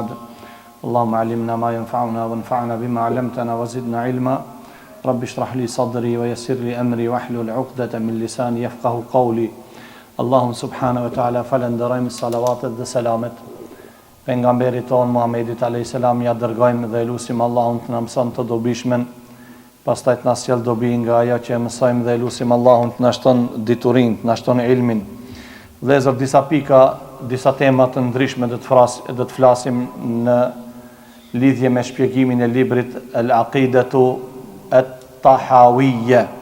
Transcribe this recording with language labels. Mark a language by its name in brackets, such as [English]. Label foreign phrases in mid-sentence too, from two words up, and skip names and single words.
[Arabic] اللهم علمنا ما ينفعنا وانفعنا بما علمتنا وزدنا علما. رب اشرح لي صدري ويسر لي أمري واحلل عقدة من لساني يفقه قولي. اللهم سبحانه وتعالى [Albanian] falenderojmë salavatet dhe selamet pejgamberit ton Muhammedit [Arabic] عليه السلام, [Albanian] ja dërgojmë dhe lutim Allahun të na mëson të dobishmen, pastaj të na sjell dobi nga ajo që mësojmë dhe lutim Allahun të na shton diturinë, të na shton ilmin. Vëllezër, disa tema të ndryshme do të flasim në lidhje me shpjegimin e librit Al-Aqidatu At-Tahawiyya.